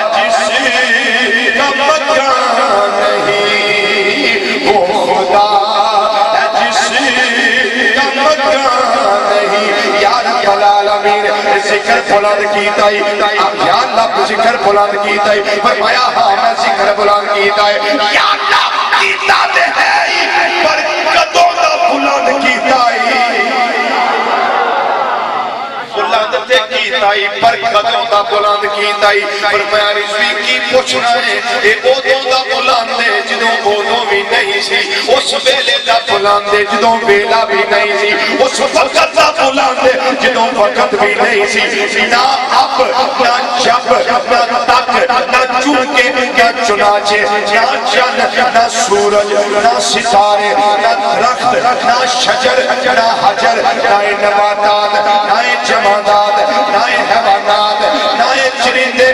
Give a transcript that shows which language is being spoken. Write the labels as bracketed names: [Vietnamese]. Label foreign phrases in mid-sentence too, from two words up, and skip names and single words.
[Punjabi] جس کا مکان نہیں وہ خدا ہے جس کا مکان نہیں یا [Arabic] رب العالمین [Punjabi] ذکر بلند کیتا ہے یا اللہ ذکر بلند کیتا ہے فرمایا ہاں میں ذکر بلند کیتا ہے یا اللہ کیتا دے ہے پر قدوں دا بلند کیتا ہے بلند تے کیتا ہے پر قدوں دا بلند کیتا ہے فرمایا رضوی کی پوچھنا ہے اے اودوں دا بلند ہے جدوں اودوں بھی نہیں سی اس ویلے دا بلند ہے جدوں ویلا بھی نہیں سی اس وقت دا بلند ہے جدوں وقت بھی نہیں سی نہ اب نہ جب نہ تک نہ چونکے نہ چنانچہ نہ چند نہ سورج نہ ستارے نہ درخت نہ شجر نہ حجر نہ نباتات نہ جمادات نہ حیوانات نہ چرندے